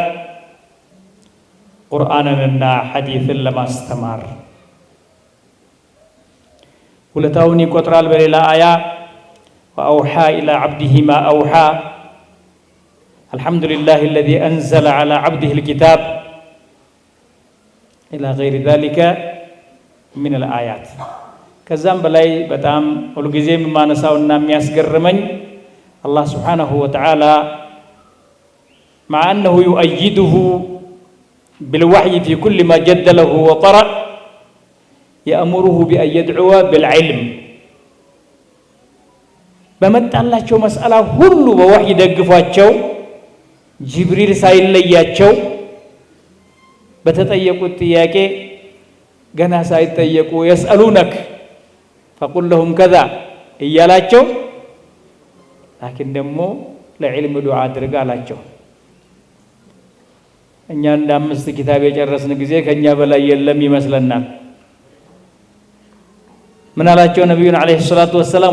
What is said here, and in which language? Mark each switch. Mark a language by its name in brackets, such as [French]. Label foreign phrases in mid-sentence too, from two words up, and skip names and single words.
[Amharic] ቁርአንንና ሐዲስን ለማስተማር ውለታውን ይቆጥራል። በሌላ አያ [Arabic] وأوحى إلى عبده ما أوحى الحمد لله الذي أنزل على عبده الكتاب إلى غير ذلك من الآيات። [Amharic] ከዛም በላይ በጣም ሁልጊዜም የማነሳውና የሚያስገርመኝ [Arabic] الله سبحانه وتعالى مع أنه يؤيده بالوحي في كل ما جد له وطرأ يأمره بأن يدعو بالعلم [Amharic] በመጣላቸው መስአላ ሁሉ በወህይ ደግፏቸው ጅብሪል ሳይለያቸው በተጠየቁት ጥያቄ ገና ሳይጠየቁ [Arabic] يسألونك فقل لهم كذا [Amharic] እያላቸው ላኪን ደግሞ ለዕልም ዱዓ አድርግ አላቸው። እኛ እንደ 5 ኪታብ የጨረስን ጊዜ ከኛ በላይ የለም ይመስለናል። ምን አላቸው ነብዩን [Arabic] عليه الصلاة والسلام?